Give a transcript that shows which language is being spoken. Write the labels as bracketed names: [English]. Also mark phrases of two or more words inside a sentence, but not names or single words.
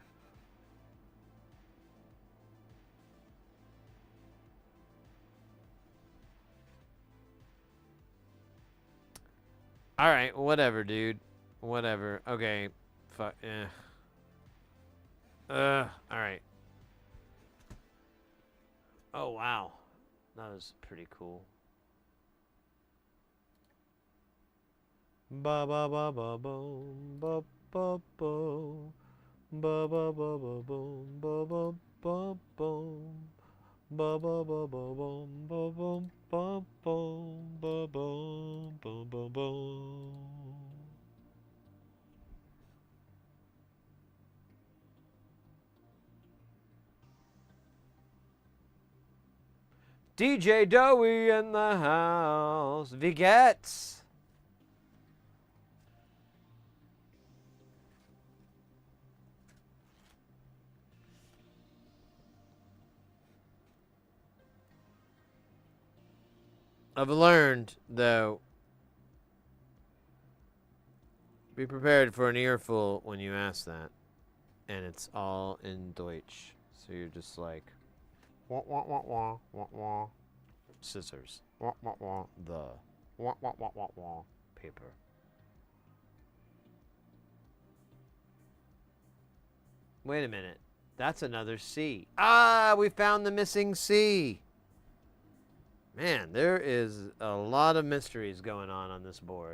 [English] Alright, whatever, dude. Whatever. Okay. Fuck. Alright. Oh, wow. That was pretty cool. Ba ba ba ba boom ba ba boom ba ba ba ba boom ba ba ba boom ba ba ba ba boom ba boom ba boom ba boom ba ba boom. DJ Dowie in the house. Vigets. I've learned, though, be prepared for an earful when you ask that. And it's all in Deutsch. So you're just like, wah, wah, wah, wah, wah, wah. Scissors. Wah, wah, wah, the. Wah, wah, wah, wah, wah. Paper. Wait a minute. That's another C. Ah, we found the missing C. Man, there is a lot of mysteries going on this board.